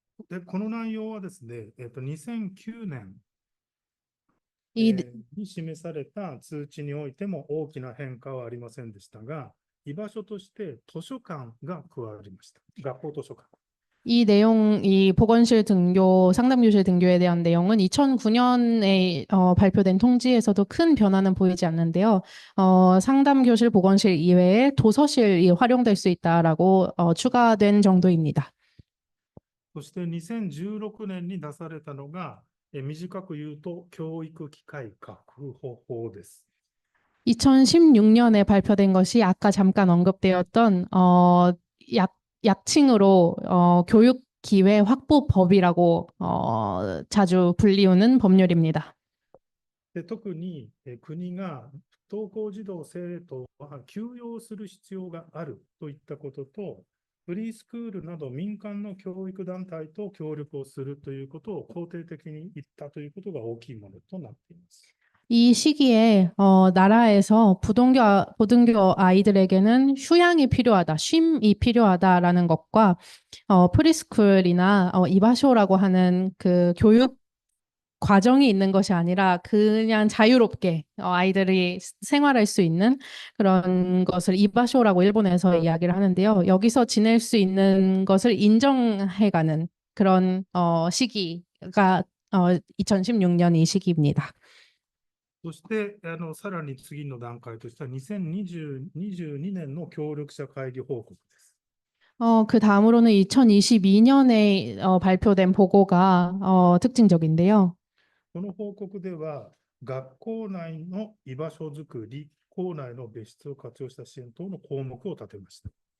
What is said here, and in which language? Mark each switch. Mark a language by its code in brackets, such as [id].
[ja] で、この内容はですね、2009年、 이, に示された通知においても大きな変化はありませんでしたが、居場所として図書館が加わりました。学校図書館。 [ko] 이 보건실 등교, 상담교실 등교에 대한 내용은 2009년에 발표된 통지에서도 큰 변화는 보이지 않는데요. 상담교실, 보건실 이외에 도서실이 활용될 수 있다라고 추가된 정도입니다. [ja] そして2016年に出されたのが、短く言うと教育機会確保法です。 [ko] 2016년에 발표된 것이 아까 잠깐 언급되었던 약칭으로 교육 기회 확보법이라고 자주 불리우는 법률입니다. [ja] で、特に国が不登校児童生徒は休養する必要があるといったことと、フリースクールなど民間の教育団体と協力をするということを肯定的に言ったということが大きいものとなっています。 [ko] 이 시기에 나라에서 보등교 아이들에게는 휴양이 필요하다, 쉼이 필요하다라는 것과 프리스쿨이나 이바쇼라고 하는 그 교육 과정이 있는 것이 아니라 그냥 자유롭게 아이들이 생활할 수 있는 그런 것을 이바쇼라고 일본에서 이야기를 하는데요. 여기서 지낼 수 있는 것을 인정해가는 그런 시기가 2016년 이 시기입니다. [ja] そして、さらに次の段階としては2022年の協力者会議報告です。 [ko] 그 다음으로는 2022년에 발표된 보고가 특징적인데요. [ja] この報告では、学校内の居場所づくり、校内の別室を活用した支援等の項目を立てました。